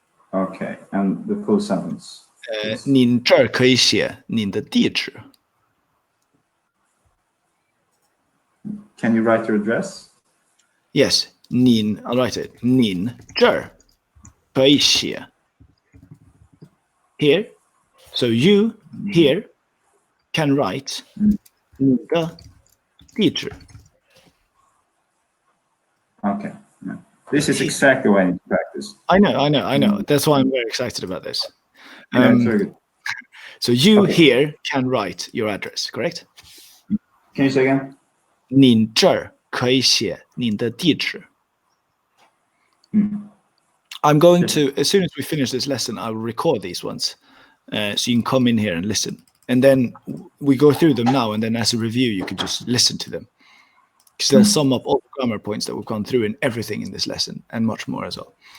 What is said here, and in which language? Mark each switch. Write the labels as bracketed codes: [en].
[en] Okay, and the full sentence. [zh] 您这儿可以写您的地址。 [en] Can you write your address? Yes, 您 I'll write it. [zh] 您这儿可以写。 [en] Here, so you here can write [zh] 你的地址。 [en] Okay, yeah. This is exactly what I need to practice. I know. That's why I'm very excited about this. Yeah, it's very good. So you here can write your address, correct? Can you say again? [zh] 您这儿可以写您的地址。 [en] I'm going to, as soon as we finish this lesson, I will record these ones. So you can come in here and listen. And then we go through them now, and then as a review, you can just listen to them. Because they'll sum up all the grammar points that we've gone through in everything in this lesson, and much more as well.